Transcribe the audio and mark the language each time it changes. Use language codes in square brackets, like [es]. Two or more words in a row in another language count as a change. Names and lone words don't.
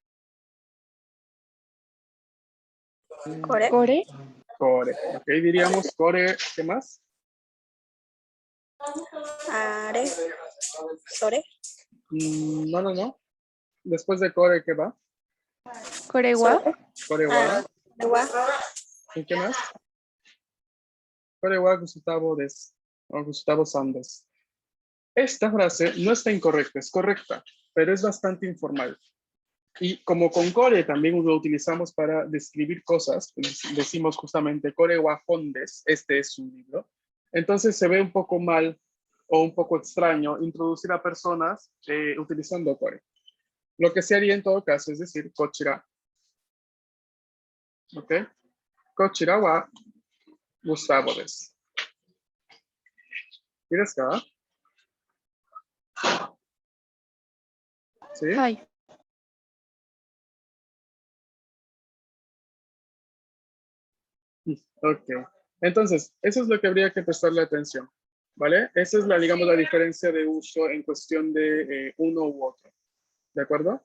[ja] Kore. Core. [es] Core. Ok, diríamos core. ¿Qué más? [ja] あれ。それ. [es] No. Después de core, ¿qué va? [ja] Corewa. Sore. これは. Dewa. [es] ¿Y qué más? [ja] Core wa Gustavo des. O Gustavo Sandes. [es] Esta frase no está incorrecta, es correcta, pero es bastante informal. Y como con core también lo utilizamos para describir cosas, pues decimos justamente [ja] これは本です, [es] este es su libro. Entonces se ve un poco mal o un poco extraño introducir a personas utilizando core. Lo que se haría en todo caso es decir kochira. ¿Ok? [ja] Kochira wa Gustavo desu. ¿Y ですか? [es] ¿Sí? [ja] Hi. [es] Ok. Entonces, eso es lo que habría que prestarle atención, ¿vale? Esa es digamos, la diferencia de uso en cuestión de uno u otro, ¿de acuerdo?